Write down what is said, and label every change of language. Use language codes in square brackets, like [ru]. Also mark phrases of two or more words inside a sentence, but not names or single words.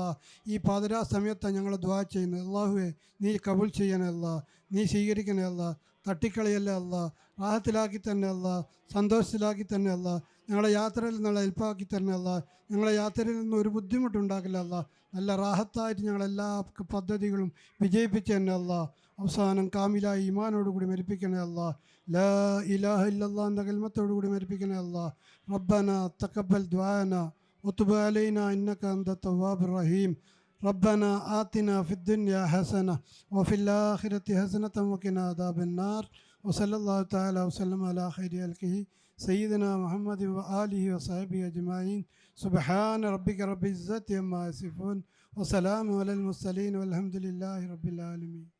[ml] ഈ പാതിരാ സമയത്താണ് ഞങ്ങൾ ദ്വാ ചെയ്യുന്നത്. അള്ളാഹുവേ, നീ കബൂൽ ചെയ്യണേ അല്ല, നീ സ്വീകരിക്കണേ അല്ല, തട്ടിക്കളയല്ലേ അല്ല, റാഹത്തിലാക്കി തന്നെ അല്ല, സന്തോഷത്തിലാക്കി തന്നെ അല്ല, ഞങ്ങളെ യാത്രയിൽ നിന്നുള്ള ഹെൽപ്പാക്കി തന്നെ അല്ല, ഞങ്ങളെ യാത്രയിൽ നിന്ന് ഒരു ബുദ്ധിമുട്ടുണ്ടാക്കില്ല അല്ല, നല്ല റാഹത്തായിട്ട് ഞങ്ങളെല്ലാ പദ്ധതികളും വിജയിപ്പിച്ച് തന്നെ അല്ല. അവസാനം കാമിലായി ഈമാനോടുകൂടി മരിപ്പിക്കണേ അല്ല. [ar] لا إله إلا الله [ml] എന്ന കലിമത്തോടുകൂടി മരിപ്പിക്കണേ അല്ല. [ar] ربنا تقبل دعاءنا وتب علينا إنك أنت التواب الرحيم. ربنا آتنا في الدنيا حسنة وفي الآخرة حسنة وقنا عذاب النار. وصلى الله تعالى وسلم على خير خلقه سيدنا محمد وآله وصحبه أجمعين. سبحان ربك رب العزة عما يصفون وسلام على المرسلين والحمد لله رب العالمين.